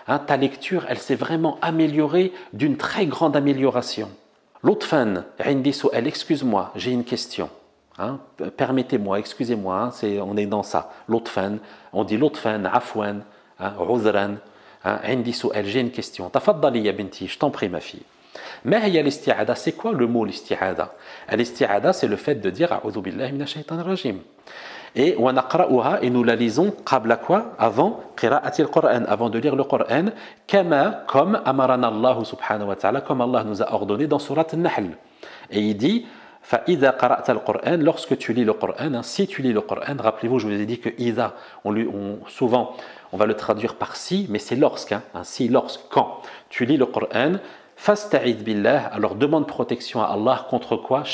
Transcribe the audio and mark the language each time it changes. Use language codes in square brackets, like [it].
[fr] Ta lecture, elle s'est vraiment améliorée d'une très grande amélioration. [ar] Lutfan, indi su'al, [fr] excuse-moi, j'ai une question. hein, permettez-moi, excusez-moi, hein, on est dans ça. [ar] Lutfan, [fr] on dit [ar] lutfan, afwan, [fr] hein, [ar] uzran, [fr] hein, [ar] indi su'al, [fr] j'ai une question. [ar] Tafaddali ya binti, [fr] je t'en prie ma fille. [ar] ما هي الاستعاذة? [fr] C'est quoi le mot الاستعاذة? [ar] الاستعاذة, [fr] c'est le fait de dire [ar] أعوذ بالله من الشيطان الرجيم. [fr] Et [ar] ونقرأها, [fr] et nous la lisons [ar] قبل [fr] quoi? Avant [ar] قراءة القرآن, [fr] avant de lire le Coran, [ar] كما, [fr] comme [ar] أمرنا الله سبحانه وتعالى, [fr] comme Allah nous a ordonné dans Surat An-Nahl. Et il dit [ar] فإذا قرأت القرآن, [fr] lorsque tu lis le Coran, hein, si tu lis le Coran, rappelez-vous, je vous ai dit que [ar] إذا, [fr] souvent on va le traduire par si, mais c'est lorsque, hein, si, lorsque, quand tu lis le Coran, [ar] فاستعذ بالله, [fr] alors demande protection à Allah contre quoi?